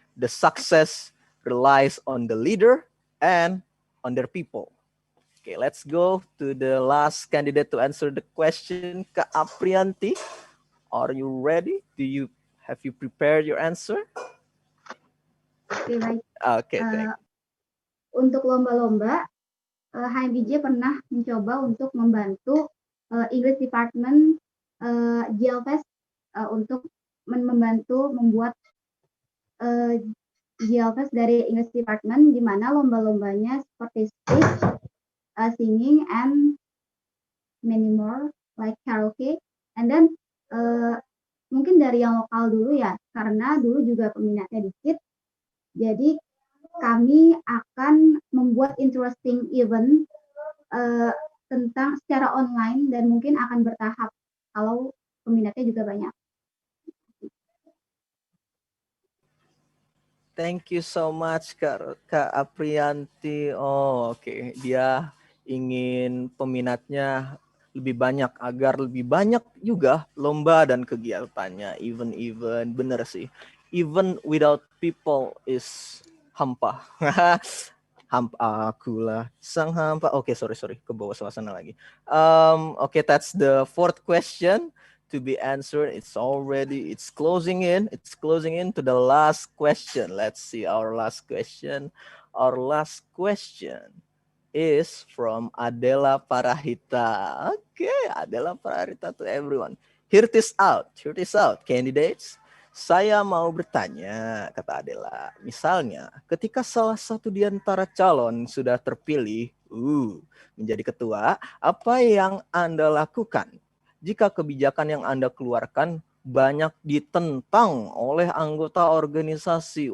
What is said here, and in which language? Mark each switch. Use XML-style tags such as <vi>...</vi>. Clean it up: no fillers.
<en>The success relies on the leader and on their people. Okay, let's go to the last candidate to answer the question. Kak Aprianti, are you ready? Have you prepared your answer?</en> <id>Oke, baik.</id> <en>Okay, thank you.</en> <id>Untuk lomba-lomba, HMIJ pernah mencoba untuk membantu English Department GLFest untuk membantu membuat GLFest dari English Department, di mana lomba-lombanya seperti speech,</id> <en>singing and many more like karaoke. And then</en> <id>mungkin dari yang lokal dulu ya, karena dulu juga peminatnya dikit. Jadi kami akan membuat interesting event tentang secara online dan mungkin akan bertahap kalau peminatnya juga banyak.</id> <en>Thank you so much Kak Aprianti. Oh, oke.</en> <id>Dia ingin peminatnya lebih banyak agar lebih banyak juga lomba dan kegiatannya. Even bener sih.</id> <en>Even without people is hampa.</en> <id>Hampa akulah sang hampa. Oke, sorry ke bawah suasana lagi.</id> <en>Oke, that's the fourth question to be answered. It's closing in to the last question. Let's see our last question. Our last question is from Adela Parahita. Okay, Adela Parahita to everyone. Hear this out, candidates.</en> <id>Saya mau bertanya, kata Adela. Misalnya, ketika salah satu di antara calon sudah terpilih menjadi ketua, apa yang Anda lakukan jika kebijakan yang Anda keluarkan banyak ditentang oleh anggota organisasi?</id>